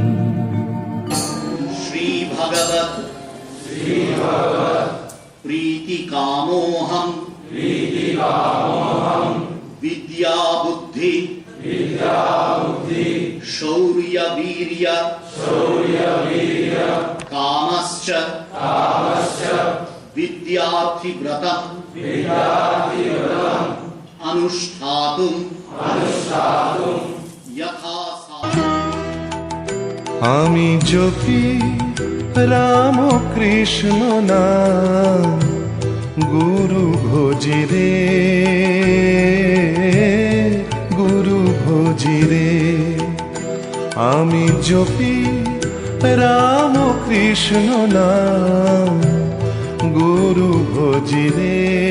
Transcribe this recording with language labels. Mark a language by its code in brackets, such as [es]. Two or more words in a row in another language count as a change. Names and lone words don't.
[sa] श्रीभगवत् प्रीतिकामोऽहम् विद्याबुद्धि शौर्यवीर्य कामश्च विद्यार्थिव्रतम् अनुष्ठातुम् यथा [bn] আমি জপি রাম কৃষ্ণ নাম গুরু ভোজি রে গুরু ভোজি রে আমি জপি রাম কৃষ্ণ নাম গুরু ভোজি রে